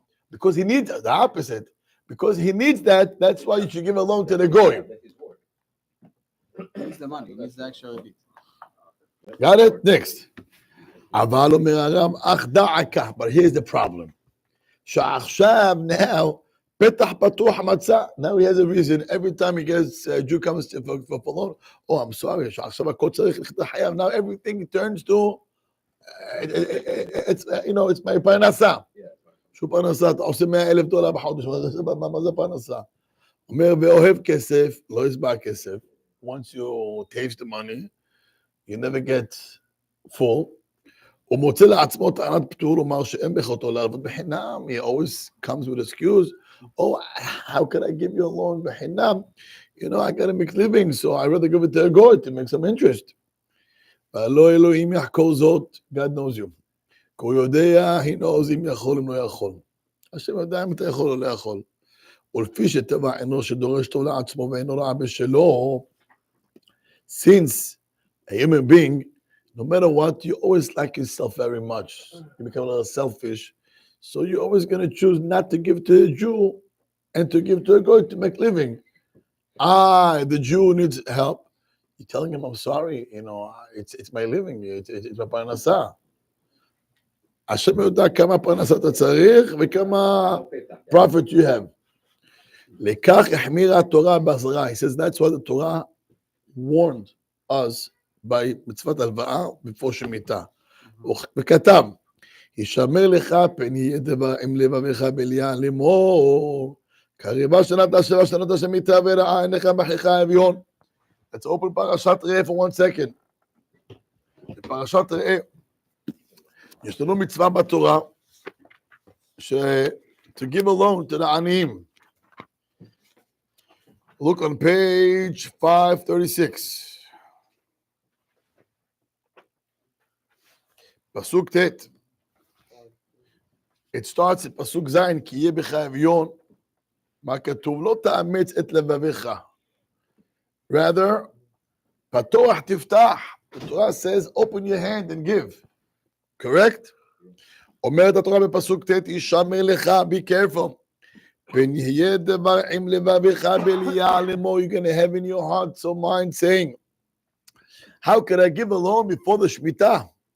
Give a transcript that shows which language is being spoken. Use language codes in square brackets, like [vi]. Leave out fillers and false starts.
[en] Because he needs the opposite. Because he needs that, that's why you should give a loan to the goy. He needs the money, he needs the extra rebit. Got it? Next. [he] אבל אומר הרב, אך דע כך, [en] but here's the problem. [he] שעכשיו, [en] now, [he] פתח פתוח מצא. [en] Now he has a reason. Every time he gets, a Jew comes for loan, oh, I'm sorry, [he] שעכשיו הכל צריך לכתוב חייב. [en] Now everything turns to, it's, it's my פרנסה. [he] שהוא פרנסה, אתה עושה $100,000 בחודש, מה זה פרנסה? אומר, ואוהב כסף, לא ישבע כסף. [en] Once you taste the money, you never get full. [he] הוא מוצא לעצמו טענת פטור, הוא אומר שאין ביכולתו להלוות בחינם. [en] He always comes with excuse. Oh, how can I give you a loan בחינם? I gotta make living, so I'd rather give it to a goy to make some interest. [he] לא אלוהים יחקור זאת, [en] God knows you. [he] כי הוא יודע, [en] he knows [he] אם יכול, אם לא יכול. השם יודע אם אתה יכול או לא יכול. ולפי שטבע אנוש שדורש טוב לעצמו ואינו רע בשלו, [en] since a human being, no matter what, you always like yourself very much. You become a little selfish. So you're always going to choose not to give to a Jew and to give to a goy to make living. The Jew needs help. You're telling him, I'm sorry, it's my living, it's my parnasa. השם יודע כמה פרנסה אתה צריך וכמה profit you have. [he] לכך החמירה התורה באזהרה. [en] He says that's why the Torah warned us by [he] מצוות הלוואה [en] before שמיטה. [he] וכתב, ישמר לך פן יהיה דבר עם לבבך בליעל לאמור, קריבה שנת השבע שנות השמיטה ורעה עיניך בחיך אביון. [en] Let's open פרשת ראה for 1 second. [he] בפרשת ראה, יש לנו מצווה בתורה, [en] to give a loan to the [he] עניים. [en] Look on page 536. [he] פסוק ט'. [en] It starts at [he] פסוק ז', כי יהיה בך אביון. מה כתוב? לא תאמץ את לבביך. Rather, פתוח תפתח. [en] The Torah says, open your hand and give. Correct? [he] אומרת התורה בפסוק ט', ישמר לך, [en] be careful. [he] פן יהיה דבר עם לבביך בליעל לאמור, [en] you're going to have in your heart some mind saying, how could I give a loan before the Shemitah?